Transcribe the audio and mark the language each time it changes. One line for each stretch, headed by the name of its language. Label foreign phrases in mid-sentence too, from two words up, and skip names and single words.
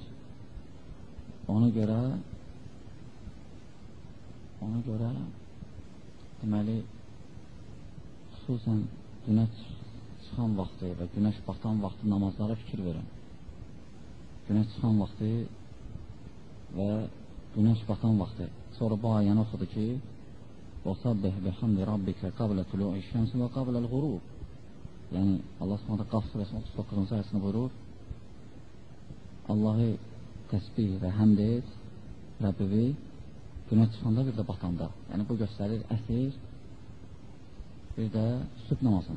Azerbaijani: Ona görə deməli xüsusən günəş çıxan vaxtı və günəş batan vaxtı namazlara fikir verin. Günəş çıxan vaxtı və günəş batan vaxtı. Sonra bu ayəni oxudu ki,
Arabic: وَصَبِّحْ بِحَمْدِ رَبِّكَ قَبْلَ طُلُوعِ الشَّمْسِ وَقَبْلَ الْغُرُوبِ.
Azerbaijani: Yəni Allah Subhanahu Qaf surəsinin 39-cu ayəsində buyurur, Allahı təsbih və həmd et, Rəbbivi günəş çıxanda bir də batanda. Yəni bu göstərir əsr, bir də sübh namazın.